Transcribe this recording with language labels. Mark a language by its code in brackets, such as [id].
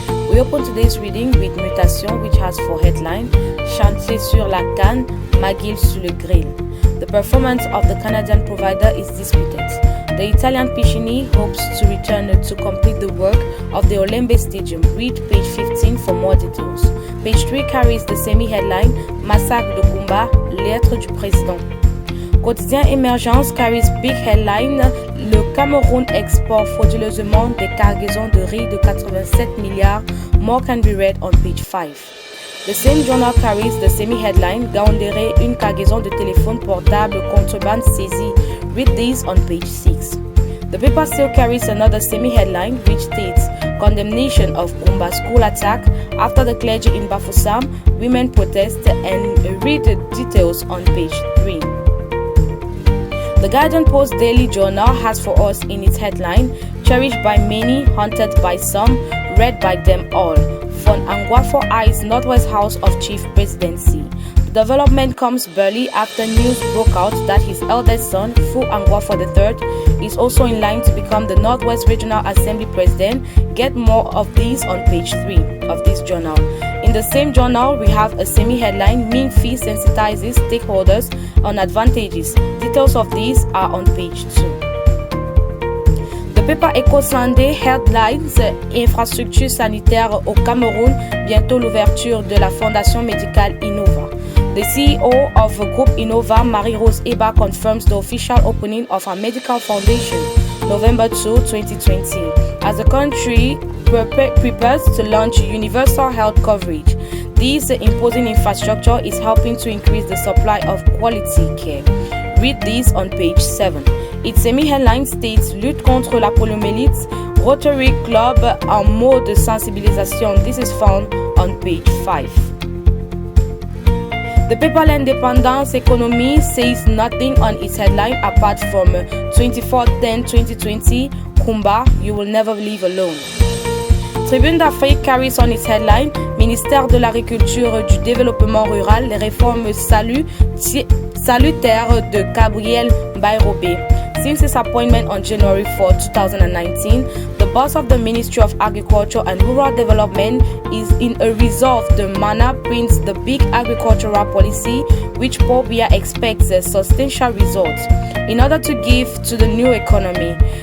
[en] We open today's reading with Mutation, which has for headline [fr] Chantier sur la canne, McGill sur le grill. [en] The performance of the Canadian provider is disputed. The Italian Piscini hopes to return to complete the work of the Olembe Stadium. Read page 15 for more details. Page 3 carries the semi-headline [fr] Massacre de Kumba, lettre du président. Quotidien Émergence [en] carries big headline [fr] Le Cameroun exporte frauduleusement des cargaisons de riz de 87 milliards. [en] More can be read on page 5. The same journal carries the semi-headline [fr] Gaoundéré, une cargaison de téléphone portable contrebande saisie. [en] Read these on page 6. The paper still carries another semi-headline which states condemnation of Kumba school attack after the clergy in Bafoussam, women protest, and read the details on page 3. The Guardian Post Daily Journal has for us in its headline cherished by many, haunted by some, read by them all. Von Anguafo eyes Northwest House of Chief Presidency. The development comes barely after news broke out that his eldest son, Fu Anguafo III, is also in line to become the Northwest Regional Assembly President. Get more of these on page 3 of this journal. In the same journal, we have a semi-headline Mean Fee sensitizes stakeholders on advantages. Details of these are on page 2. The paper Eco Sunday headlines [fr] Infrastructure sanitaire au Cameroun, bientôt l'ouverture de la Fondation médicale Innova. [en] The CEO of Group Innova, Marie-Rose Eba, confirms the official opening of her medical foundation, November 2, 2020, as the country prepares to launch universal health coverage. This imposing infrastructure is helping to increase the supply of quality care. Read this on page 7. Its semi-headline states [fr] Lutte contre la poliomyélite, Rotary Club en mode de sensibilisation. [en] This is found on page 5. The paper L'Indépendance Economy says nothing on its headline apart from 24/10/2020, Kumba, you will never leave alone. [fr] Tribune d'Afrique [en] carries on its headline [fr] Ministère de l'Agriculture et du Développement Rural, les réformes salutaires de Gabriel Bayrobé. [en] Since his appointment on January 4, 2019, the boss of the Ministry of Agriculture and Rural Development is in a resolved manner prints the big agricultural policy which Paul Biya expects substantial results in order to give to the new economy.